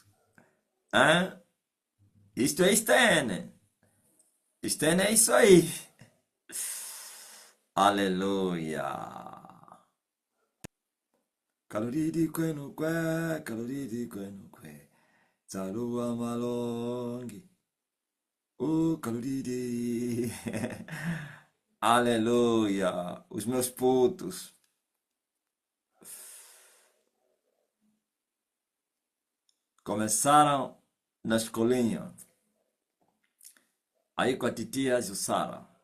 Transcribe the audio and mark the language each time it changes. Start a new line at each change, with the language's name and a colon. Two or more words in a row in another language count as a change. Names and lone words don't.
Portuguese: Hã? Isto é Stene. Stene é isso aí. Aleluia. Caloridi queno que, caloridi queno que. Zalua malongi. Caloriri. Aleluia. Os meus putos começaram na escolinha. Aí com a titia Jussara.